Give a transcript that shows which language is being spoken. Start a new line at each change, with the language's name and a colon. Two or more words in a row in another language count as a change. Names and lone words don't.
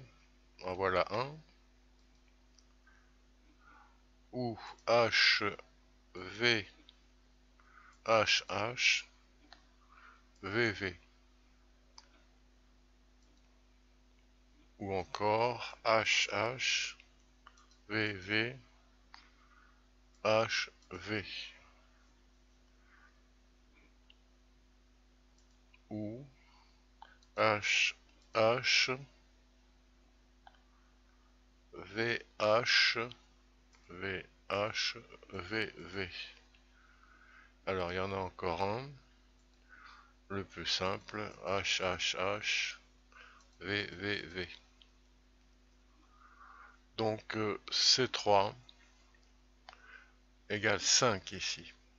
French: En voilà un. Ou H, V, H, H, V, V. Ou encore H, H, V, V, H, V. Ou H, H, V, H, V, H, V, V. Alors il y en a encore un, le plus simple, H, H, H, V, V, V. Donc C3 égale 5 ici.